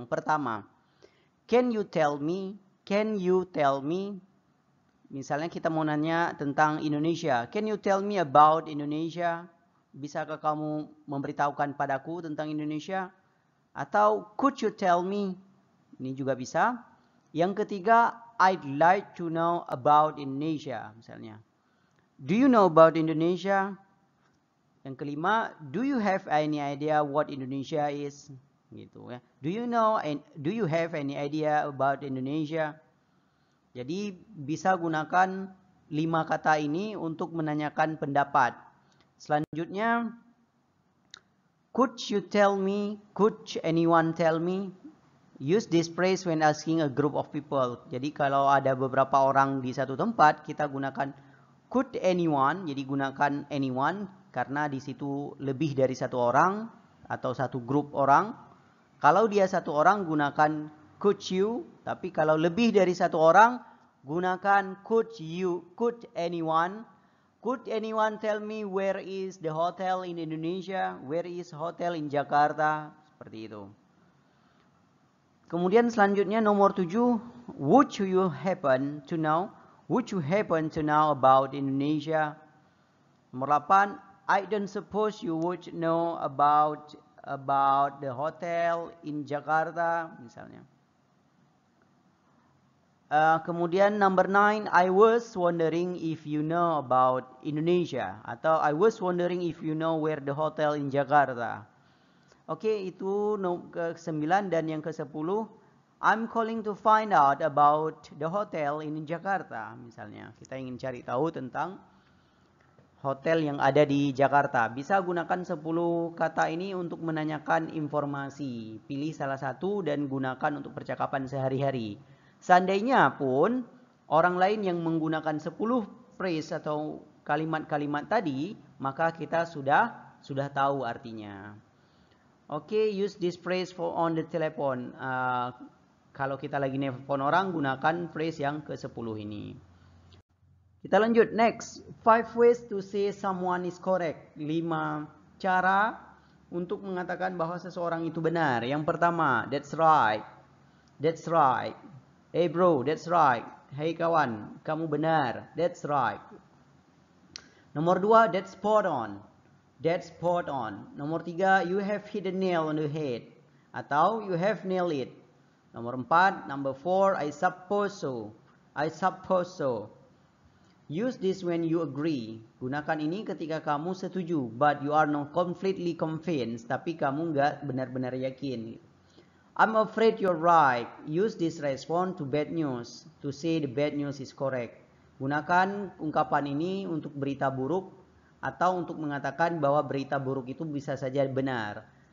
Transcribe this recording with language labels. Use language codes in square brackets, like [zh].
[id] Yang pertama, [en] can you tell me? Can you tell me? [id] Misalnya kita mau nanya tentang Indonesia. [en] Can you tell me about Indonesia? [id] Bisakah kamu memberitahukan padaku tentang Indonesia? Atau [en] could you tell me? [id] Ini juga bisa. Yang ketiga, [en] I'd like to know about Indonesia, [id] misalnya. [en] Do you know about Indonesia? [id] Yang kelima, [en] do you have any idea what Indonesia is? [id] Gitu ya. [en] Do you have any idea about Indonesia? [id] Jadi bisa gunakan 5 kata ini untuk menanyakan pendapat. Selanjutnya, [en] could you tell me? Could anyone tell me? Use this phrase when asking a group of people. [id] Jadi kalau ada beberapa orang di satu tempat, kita gunakan could anyone. Jadi gunakan anyone karena di situ lebih dari satu orang atau satu grup orang. Kalau dia satu orang, gunakan could you. Tapi kalau lebih dari satu orang, gunakan could anyone. [en] Could anyone tell me where is the hotel in Indonesia? Where is hotel in Jakarta? [id] Seperti itu. Kemudian selanjutnya nomor 7, [en] would you happen to know? Would you happen to know about Indonesia? [id] Nomor 8, [en] I don't suppose you would know about the hotel in Jakarta, [id] misalnya. Kemudian [en] number 9, I was wondering if you know about Indonesia. [id] Atau [en] I was wondering if you know where the hotel in Jakarta. [id] Oke, itu ke-9 dan yang ke-10, [en] I'm calling to find out about the hotel in Jakarta, [id] misalnya. Kita ingin cari tahu tentang hotel yang ada di Jakarta. Bisa gunakan 10 kata ini untuk menanyakan informasi. Pilih salah satu dan gunakan untuk percakapan sehari-hari. Seandainya pun orang lain yang menggunakan 10 phrase atau kalimat-kalimat tadi, maka kita sudah tahu artinya. Oke, [en] use this phrase for on the telephone. [id] Kalau kita lagi nelpon orang, gunakan phrase yang ke-10 ini. Kita lanjut, [en] next. 5 ways to say someone is correct. [id] 5 cara untuk mengatakan bahwa seseorang itu benar. Yang pertama, [en] that's right. That's right. Hey bro, that's right. [id] Hey kawan, kamu benar. [en] That's right. [id] Nomor 2, [en] that's spot on. That's spot on. [id] Nomor 3, [en] you have hit the nail on the head. [id] Atau [en] you have nailed it. [id] Nomor 4, [en] number 4, I suppose so. I suppose so. Use this when you agree. [id] Gunakan ini ketika kamu setuju, [en] but you are not completely convinced. [id] Tapi kamu nggak benar-benar yakin. [en] I'm afraid you're right. Use this response to bad news. To say the bad news is correct. [id] Gunakan ungkapan ini untuk berita buruk atau untuk mengatakan bahwa berita buruk itu bisa saja benar.